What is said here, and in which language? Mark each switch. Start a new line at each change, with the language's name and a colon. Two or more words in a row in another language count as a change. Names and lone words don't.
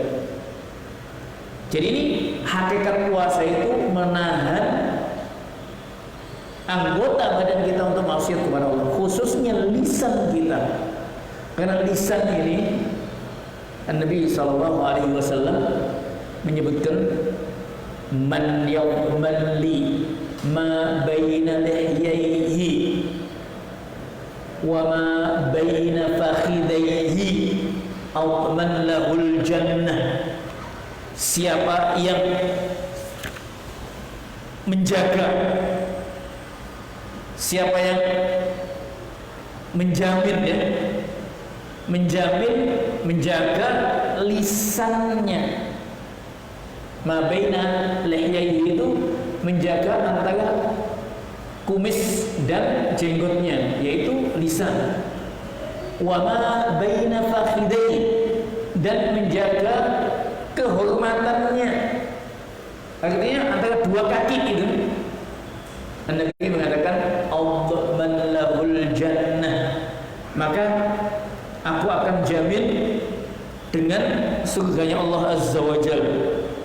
Indonesian: Jadi ini hakikat puasa itu menahan anggota badan kita untuk maksiat kepada Allah, khususnya lisan kita. Karena lisan ini Nabi
Arabic: صلى الله عليه وسلم
Indonesian: menyebutkan,
Arabic: من يضمن لي ما بين لحييه وما بين فخذيه أضمن له الجنة.
Indonesian: Siapa yang menjaga, siapa yang menjamin, ya, menjaga lisannya,
Arabic: ما بين لحييه
Indonesian: itu menjaga antara kumis dan jenggotnya, yaitu lisan.
Arabic: وما بين فخذي,
Indonesian: dan menjaga kehormatannya. Artinya antara dua kaki itu. Nabi mengatakan
Arabic: أضمن له الجنة,
Indonesian: maka aku akan jamin dengan surganya Allah
Arabic: عز وجل.